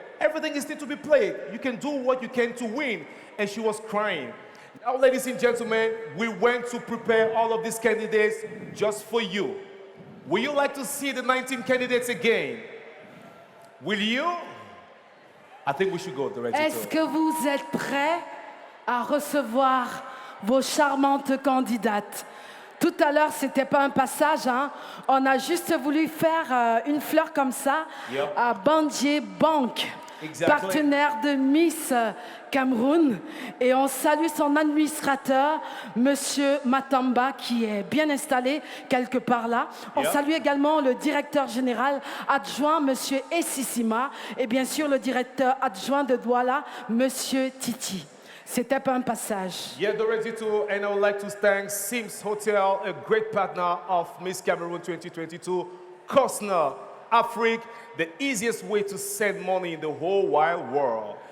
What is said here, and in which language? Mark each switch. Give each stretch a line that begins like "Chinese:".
English: Everything is still to be played. You can do what you can to win. And she was crying. Now, ladies and gentlemen, we went to prepare all of these candidates just for you. Will you like to see the 19 candidates again? Will you? I think we should go, Doretta.
French: Est-ce que vous êtes prêts à recevoir vos charmantes candidates? Tout à l'heure, c'était pas un passage, hein? On a juste voulu faire une fleur comme ça
English: Yep.
French: à Bandier Bank,
English: Exactly.
French: partenaire de Miss Cameroun. Et on salue son administrateur, Monsieur Matamba, qui est bien installé quelque part là. On
English: Yep.
French: salue également le directeur général adjoint, Monsieur Essissima, et bien sûr le directeur adjoint de Douala, Monsieur Titi. C'était pas un passage.
English: Yeah, Doretta, and I would like to thank Sims Hotel, a great partner of Miss Cameroon 2022, Costner, Afrique, the easiest way to send money in the whole wide world.